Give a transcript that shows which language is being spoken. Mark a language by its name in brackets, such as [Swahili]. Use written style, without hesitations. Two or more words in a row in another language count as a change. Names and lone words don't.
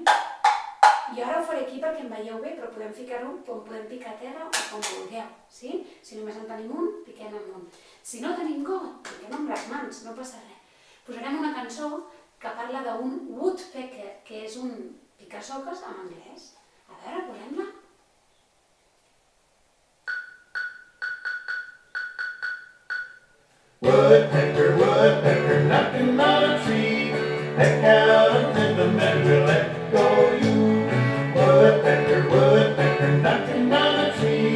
[Catalan] Jo ara ho faré aquí perquè em veieu bé, però podem ficar-ho com podem picar a terra o com vulgueu, sí? Si només en tenim un, piquem amb un. Si no tenim got, piquem amb les mans, no passa res. Posarem una cançó que parla d'un woodpecker, que és un pica-soques en anglès. A veure, posem-la. [English] Woodpecker, woodpecker, knocking on a tree. Peck out a rhythm and we'll let go you. Woodpecker, woodpecker, knocking on a tree.